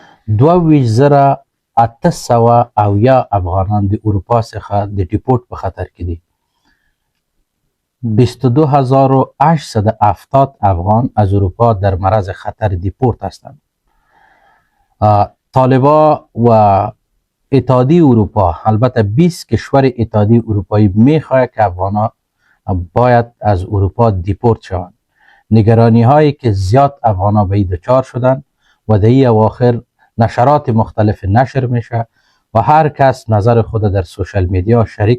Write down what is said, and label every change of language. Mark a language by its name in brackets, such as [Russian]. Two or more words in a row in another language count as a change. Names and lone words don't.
[Pashto] 28,800 افغانان د اروپا څخه د ډیپورت په خطر کې دي. [Persian] 22,870 افغان از اروپا در معرض خطر دیپورت هستند. طالبا و اتحادیه اروپا، البته 20 کشور اتحادیه اروپایی میخواهد که افغانها باید از اروپا دیپورت شوند. نگرانی هایی که زیاد افغانها به این دچار شدند و در این اواخر نشرات مختلف نشر میشه و هر کس نظر خود در [English] social media [Persian] شریک